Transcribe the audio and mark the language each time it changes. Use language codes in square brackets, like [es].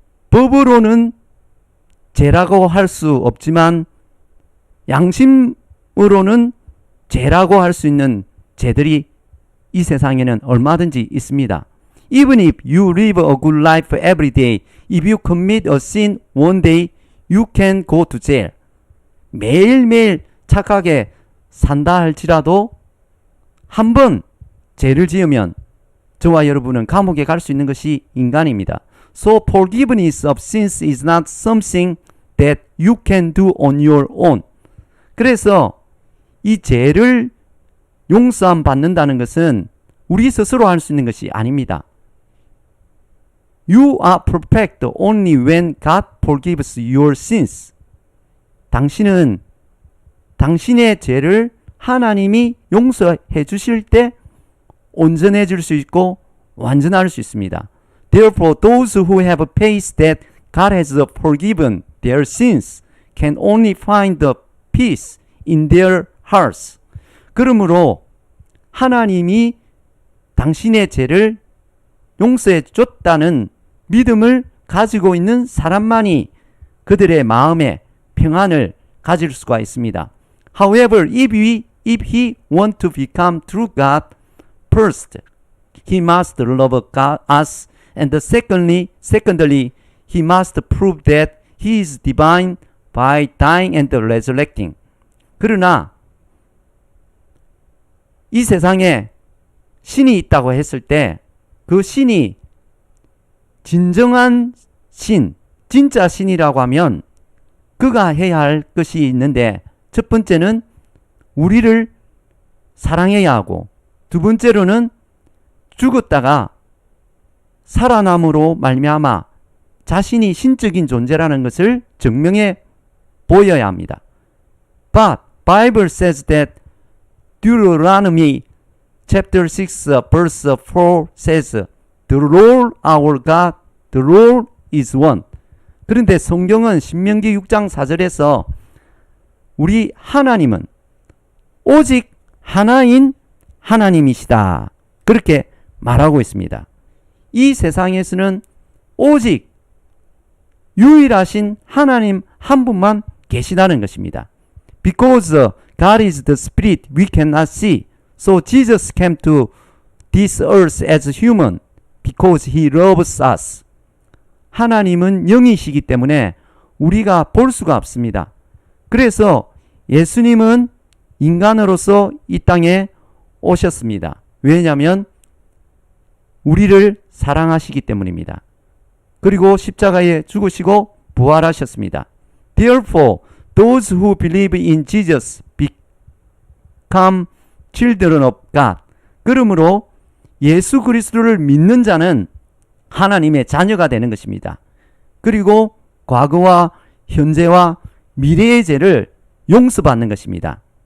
[ko] 법으로는 죄라고 할 수 없지만 양심으로는 죄라고 할 수 있는 죄들이 이 세상에는 얼마든지 있습니다. [en] Even if you live a good life every day, if you commit a sin one day, you can go to jail. [ko] 매일매일 착하게 산다 할지라도 한 번 죄를 지으면 저와 여러분은 감옥에 갈 수 있는 것이 인간입니다. [en] So forgiveness of sins is not something that you can do on your own. [ko] 그래서 이 죄를 용서함 받는다는 것은 우리 스스로 할 수 있는 것이 아닙니다. [en] You are perfect only when God forgives your sins. [ko] 당신은 당신의 죄를 하나님이 용서해 주실 때 온전해질 수 있고 완전할 수 있습니다. [en] Therefore, those who have faith that God has forgiven their sins can only find the peace in their hearts. [ko] 그러므로 하나님이 당신의 죄를 용서해 줬다는 믿음을 가지고 있는 사람만이 그들의 마음에 평안을 가질 수가 있습니다. [en] However, if he want to become true God, first, he must love God, us, and secondly, he must prove that he is divine by dying and resurrecting. [ko] 그러나 이 세상에 신이 있다고 했을 때 그 신이 진정한 신, 진짜 신이라고 하면 그가 해야 할 것이 있는데 첫 번째는 우리를 사랑해야 하고 두 번째로는 죽었다가 살아남으로 말미암아 자신이 신적인 존재라는 것을 증명해 보여야 합니다. [en] But Bible says that Deuteronomy chapter 6 verse 4 says The Lord our God, the Lord is one. [ko] 그런데 성경은 신명기 6장 4절에서 우리 하나님은 오직 하나인 하나님이시다. 그렇게 말하고 있습니다. 이 세상에서는 오직 유일하신 하나님 한 분만 계시다는 것입니다. [en] Because God is the Spirit we cannot see. So Jesus came to this earth as human because He loves us. [ko] 하나님은 영이시기 때문에 우리가 볼 수가 없습니다. 그래서 예수님은 인간으로서 이 땅에 오셨습니다. 왜냐하면 우리를 사랑하시기 때문입니다. 그리고 십자가에 죽으시고 부활하셨습니다. [en] Therefore, those who believe in Jesus become children of God. [ko] 그러므로 예수 그리스도를 믿는 자는 하나님의 자녀가 되는 것입니다. 그리고 과거와 현재와 미래의 죄를 용서받는 것입니다.